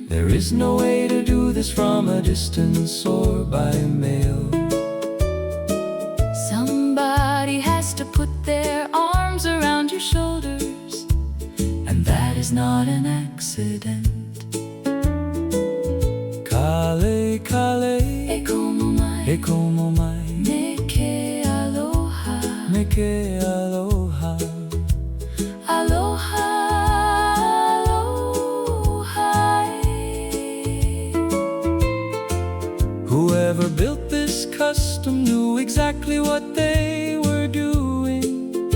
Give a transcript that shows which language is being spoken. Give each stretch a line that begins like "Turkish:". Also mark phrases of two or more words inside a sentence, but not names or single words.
English: There is no way to do this from a distance or by mail. Somebody has to put their arms around your shoulders, and that is not an accident.
Hawaiian: Kale, kale, E como mai, e como mai, me ke aloha, me ke aloha. aloha, aloha.
English: Whoever built this custom knew exactly what they were doing.